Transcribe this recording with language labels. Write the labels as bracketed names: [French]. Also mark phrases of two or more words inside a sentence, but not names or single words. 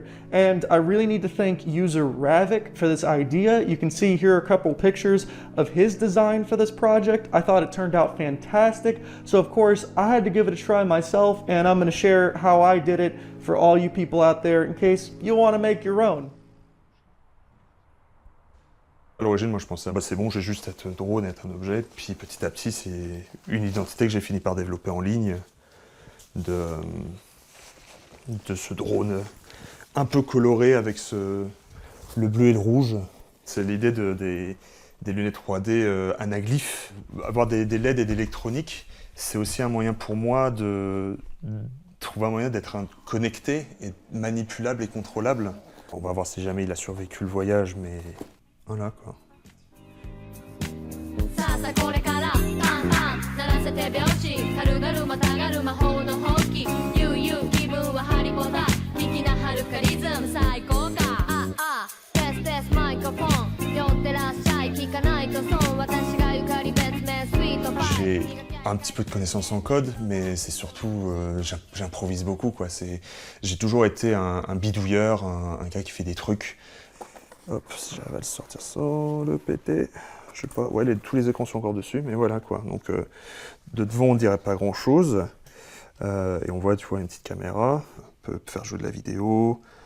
[English] And I really need to thank user Ravik for this idea. You can see here a couple pictures of his design for this project. I thought it turned out fantastic. So of course I had to give it a try myself, and I'm going to share how I did it for all you people out there in case you want to make your own. [French] À l'origine, moi je pensais, bah, c'est bon, j'ai juste être un drone, être un objet, puis petit à petit, c'est une identité que j'ai fini par développer en ligne de ce drone un peu coloré avec le bleu et le rouge. C'est l'idée des lunettes 3D anaglyphes. Avoir des LED et d'électronique, c'est aussi un moyen pour moi de trouver un moyen d'être connecté et manipulable et contrôlable. On va voir si jamais il a survécu le voyage, mais voilà quoi. [Japanese] さあさあこれからタンタン鳴らせて拍子軽々またがる魔法のほうき悠々気分はハリポタ粋なはるかリズム最高かテステスマイクロフォン寄ってらっしゃい聞かないと損私がゆかり別名スイートパイ [French] J'ai un petit peu de connaissances en code, mais c'est surtout, j'improvise beaucoup quoi. J'ai toujours été un bidouilleur, un gars qui fait des trucs. Hop, si j'arrive à le sortir sans le péter, je sais pas, ouais, tous les écrans sont encore dessus, mais voilà quoi. Donc de devant on dirait pas grand chose, et on voit, tu vois, une petite caméra, on peut faire jouer de la vidéo.